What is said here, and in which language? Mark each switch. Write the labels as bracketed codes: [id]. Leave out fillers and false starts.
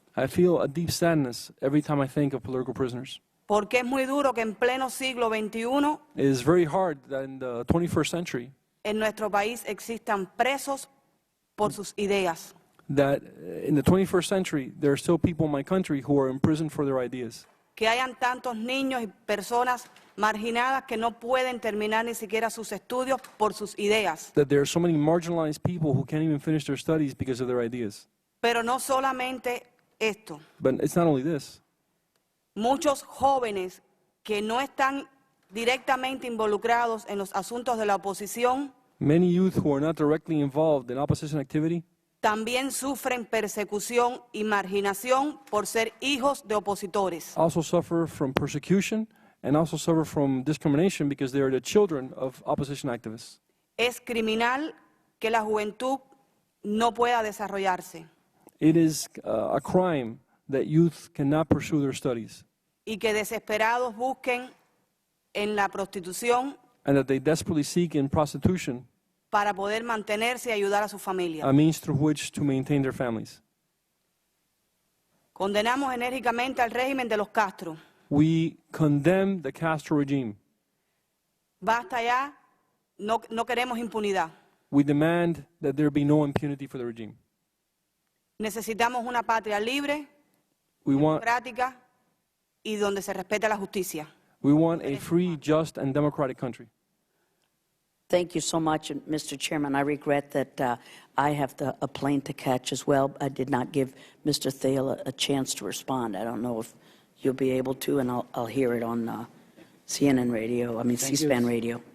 [en] I feel a deep sadness every time I think of political prisoners. [es] porque es muy duro que en pleno siglo XXI [en] It is very hard that in the 21st century [es] en nuestro país existan presos por sus ideas. [en] that in the 21st century there are still people in my country who are imprisoned for their ideas. [es] Que hayan tantos niños y personas marginadas que no pueden terminar ni siquiera sus estudios por sus ideas. [en] That there are so many marginalized people who can't even finish their studies because of their ideas. [es] Pero no solamente esto. [en] But it's not only this. [es] Muchos jóvenes que no están directamente involucrados en los asuntos de la oposición [en] Many youth who are not directly involved in opposition activity [es] también sufren persecución y marginación por ser hijos de opositores. [en] also suffer from persecution and also suffer from discrimination because they are the children of opposition activists. [es] Es criminal que la juventud no pueda desarrollarse [en] It is a crime that youth cannot pursue their studies [es] y que desesperados busquen en la prostitución [en] and that they desperately seek in prostitution [es] para poder mantenerse y ayudar a su familia. [en] a means through which to maintain their families. [es] Condenamos enérgicamente al régimen de los Castro. [en] We condemn the Castro regime. [es] Basta ya, no queremos impunidad. [en] We demand that there be no impunity for the regime. [es] Necesitamos una patria libre, [en] We want [es] democrática y donde se respete la justicia. [en] a free, just, and democratic country. Thank you so much, Mr. Chairman. I regret that I have a plane to catch as well. I did not give Mr. Thiel a chance to respond. I don't know if you'll be able to, and I'll hear it on CNN radio, C-SPAN radio.